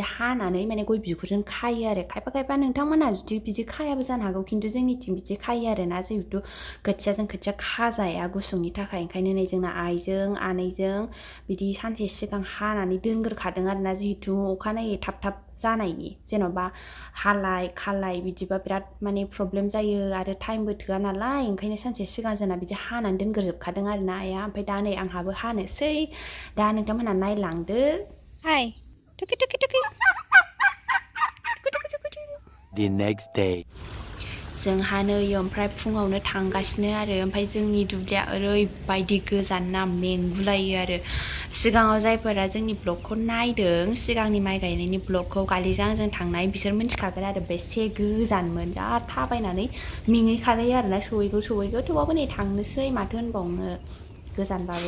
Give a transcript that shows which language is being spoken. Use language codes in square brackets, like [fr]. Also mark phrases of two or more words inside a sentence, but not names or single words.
[brx] हानानै माने गय बिगुरजों खायो आरो खायफा नोंथांमोनहा जुदि बिदि खायाबो जानो हागौ खिन्थु जोंनिथिं बिदि खायो आरोना जिहेतु खोथियाजों खोथिया खाजाया गुसुंनि थाखाय ओंखायनो नै जोंना आइजों आनैजों बिदि सानसे सिगां हानानै दोनग्रोखादों आरोना जिहेतु अखानायै थाब जानायनि जेन'बा हालाय खालाय बिदिबा बिराद माने प्रब्लेम जायो आरो टाइमबो थोआ नालाय ओंखायनो सानसे सिगां जोंना बिदि हानानै दोनग्रोजोबखादों आरोना आइया ओमफ्राय दा नै आंहाबो हानोसै दा नोंथांमोनहा नायलांदो हाय टुकि [en] The next day [brx] जोंहा नै ओमफ्राय फुङावनो थांगासिनो आरो ओमफ्राय जोंनि दुब्लिया ओरैबायदि गोजान ना मेंगुलायो आरो सिगाङाव जायफोरा जोंनि ब्लगखौ नायदों सिगांनि माइ गायनायनि ब्लगखौ गालिजों आंजों थांनाय बिसोर मिन्थिखागोन आरो बेसे गोजानमोन जा थाबायनानै मेंहैखालायो आरोना सहैगौ थेवबाबो नै थांनोसै माथो होनबावनो गोजानबाबो